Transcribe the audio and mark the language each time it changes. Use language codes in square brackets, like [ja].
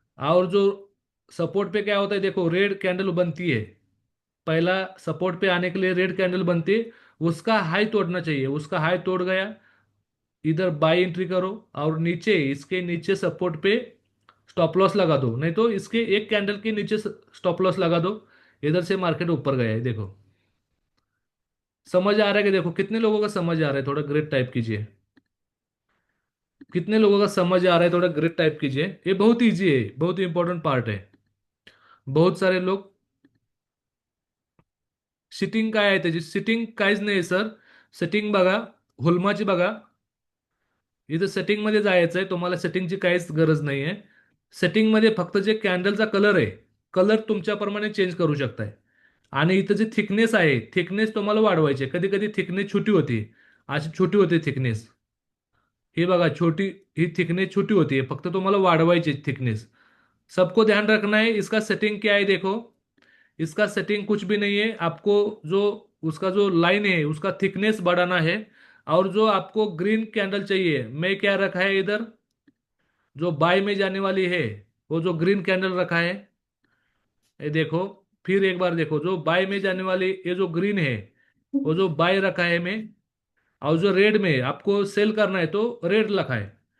[hi] और जो सपोर्ट पे क्या होता है, देखो रेड कैंडल बनती है, पहला सपोर्ट पे आने के लिए रेड कैंडल बनती है, उसका हाई तोड़ना चाहिए, उसका हाई तोड़ गया, इधर बाई एंट्री करो, और नीचे इसके नीचे सपोर्ट पे स्टॉप लॉस लगा दो, नहीं तो इसके एक कैंडल के नीचे स्टॉप लॉस लगा दो। इधर से मार्केट ऊपर गया है, देखो समझ आ रहा है कि, देखो कितने लोगों का समझ आ रहा है, थोड़ा ग्रिड टाइप कीजिए, कितने लोगों का समझ आ रहा है, थोड़ा ग्रिड टाइप कीजिए, ये बहुत इजी है, बहुत इंपॉर्टेंट पार्ट है। [mr] बहुत सारे लोग सिटिंग काय आहे त्याची, सिटिंग काहीच नाही सर, सेटिंग बघा, हुलमाची बघा, इथं सेटिंग मध्ये जायचं आहे, तुम्हाला सेटिंगची काहीच गरज नाही आहे। सेटिंग मध्ये फक्त जे कॅन्डलचा कलर आहे, कलर तुमच्याप्रमाणे चेंज करू शकताय। आणि इथं जे थिकनेस आहे, थिकनेस तुम्हाला वाढवायचे, कधी कधी थिकनेस छोटी होती, अशी छोटी होते थिकनेस, ही बघा छोटी, ही थिकनेस छोटी होती है, फक्त तुम्हाला वाढवायची थिकनेस। [hi] सबको ध्यान रखना है, इसका सेटिंग क्या है देखो, इसका सेटिंग कुछ भी नहीं है, आपको जो उसका जो लाइन है उसका थिकनेस बढ़ाना है। और जो आपको ग्रीन कैंडल चाहिए, मैं क्या रखा है इधर, जो बाय में जाने वाली है, वो जो ग्रीन कैंडल रखा है, ये देखो, फिर एक बार देखो जो बाय में जाने वाली ये जो ग्रीन है, वो जो बाय रखा है में, और जो रेड में आपको सेल करना है तो रेड रखा है।